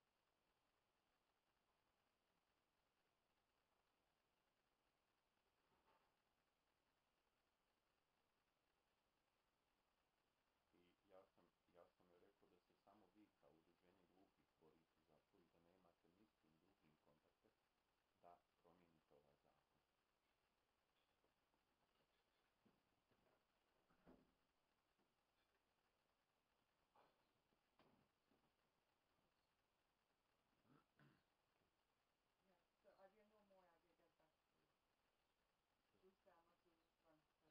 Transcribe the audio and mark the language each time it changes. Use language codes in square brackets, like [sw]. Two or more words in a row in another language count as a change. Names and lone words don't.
[hr] I ja sam joj rekao da se samo vi kao udruženje gluhih borite za to i da nemate ni s kim drugim kontakte da promijenite ovaj zakon. [en] Okay. Yeah. So I will know more. I will get back to Rustam Massoud once that